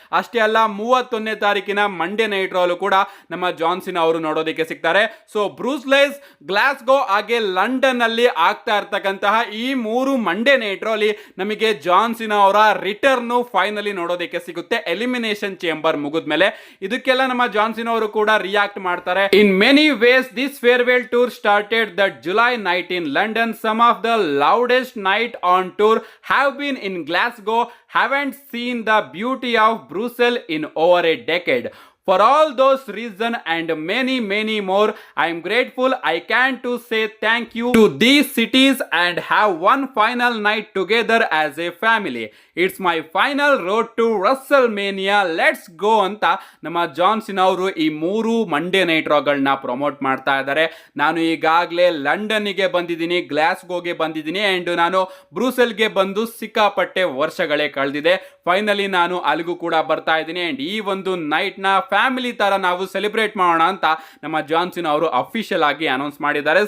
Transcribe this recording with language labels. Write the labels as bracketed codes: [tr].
[kn] ಅಷ್ಟೇ ಅಲ್ಲ 31ನೇ ತಾರೀಕಿನ ಮಂಡೇ ನೈಟ್ ರೋ ಅಲ್ಲೂ ಕೂಡ ನಮ್ಮ ಜಾನ್ ಸಿನಾ ಅವರು ನೋಡೋದಕ್ಕೆ ಸಿಗ್ತಾರೆ. ಸೊ ಬ್ರೂಸ್ಲೆಸ್, ಗ್ಲಾಸ್ಗೋ ಹಾಗೆ ಲಂಡನ್ ಅಲ್ಲಿ ಆಗ್ತಾ ಇರ್ತಕ್ಕಂತಹ ಈ 3 ಮಂಡೇ ನೈಟ್ ರೋ ಅಲ್ಲಿ ನಮಗೆ ಜಾನ್ ಸಿನಾ ಅವರ ರಿಟರ್ನ್ ಫೈನಲಿ ನೋಡೋದಕ್ಕೆ ಸಿಗುತ್ತೆ ಎಲಿಮಿನೇಷನ್ ಚೇಂಬರ್ ಮುಗಿದ್ಮೇಲೆ. ಇದಕ್ಕೆಲ್ಲ ನಮ್ಮ ಜಾನ್ ಸಿನಾ ಅವರು ಕೂಡ ರಿಯಾಕ್ಟ್ ಮಾಡ್ತಾರೆ. ಈ [en] In many ways, this farewell tour started that July night in London. Some of the loudest night on tour have been in Glasgow. Haven't seen the beauty of Brussels in over a decade. For all those reasons and many more, I am grateful I can to say thank you to these cities and have one final night together as a family. It's my final road to WrestleMania. Let's go [kn] ಅಂತ ನಮ್ಮ John ಸಿನಾ ಅವರು ಈ 3 Monday night ರಾಗಳನ್ನ promote ಮಾಡ್ತಾ ಇದ್ದಾರೆ. ನಾನು ಈಗಾಗಲೇ ಲಂಡನ್ನಿಗೆ ಬಂದಿದ್ದೀನಿ, ಗ್ಲಾಸ್ಗೋಗೆ ಬಂದಿದ್ದೀನಿ ಆ್ಯಂಡ್ ನಾನು ಬ್ರೂಸೆಲ್ಗೆ ಬಂದು ಸಿಕ್ಕಾಪಟ್ಟೆ ವರ್ಷಗಳೇ ಕಳೆದಿದೆ. ಫೈನಲಿ ನಾನು ಅಲ್ಲಿಗೂ ಕೂಡ ಬರ್ತಾ ಇದ್ದೀನಿ ಆ್ಯಂಡ್ ಈ ಒಂದು ನೈಟ್ನ ಫ್ಯಾಮಿಲಿ ಥರ ನಾವು ಸೆಲೆಬ್ರೇಟ್ ಮಾಡೋಣ ಅಂತ ನಮ್ಮ ಜಾನ್ ಸಿನಾ ಅವರು ಅಫಿಷಿಯಲ್ ಆಗಿ ಅನೌನ್ಸ್ ಮಾಡಿದ್ದಾರೆ.